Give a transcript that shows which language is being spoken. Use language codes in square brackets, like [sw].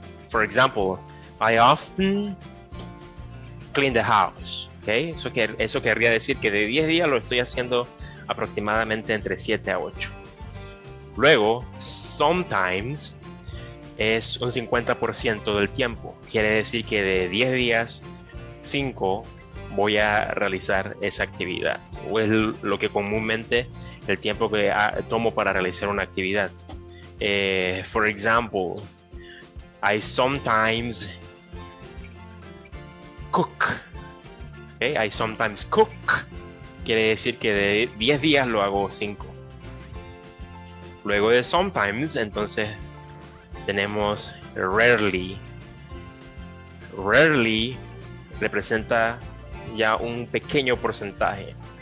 [en] For example, I often clean the house. ¿Okay? [es] Eso querría decir que de 10 días lo estoy haciendo aproximadamente entre 7 a 8. Luego, sometimes es un 50% del tiempo. Quiere decir que de 10 días, 5 voy a realizar esa actividad. O es lo que comúnmente el tiempo que tomo para realizar una actividad. [en] For example, I sometimes cook. Okay? I sometimes cook. [es] Quiere decir que de 10 días lo hago 5. Luego de sometimes, entonces tenemos rarely. Rarely representa ya un pequeño porcentaje.